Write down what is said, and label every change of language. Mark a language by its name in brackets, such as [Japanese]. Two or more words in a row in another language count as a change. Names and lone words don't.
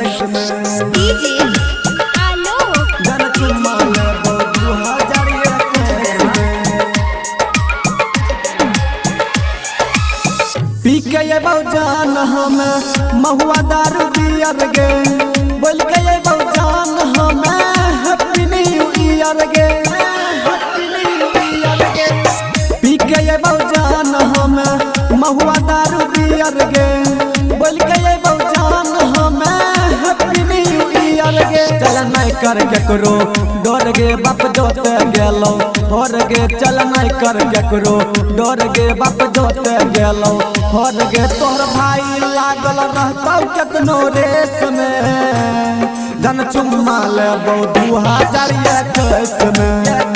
[Magahi] डीजे आलोक। जन चुम्मा लेबो 2021 में। पी के ये जान हमें महुआ दारू दियर गे। बोल के ये जान हमें [English] Happy New Year [Magahi] गे। पी के ये जान हमें महुआ दारू दियर गे। बोल के ये जान हमें [English] Happy New Year [Magahi] गे। चल नहीं कर केकरो डर गे बाप जोते गेलो हर गे। चल नहीं कर केकरो डर गे बाप जोते गेलो हर गे। तोहर भाई लागल रहतौ केतनो रेस में। जन चुम्मा लेबो 2021 में।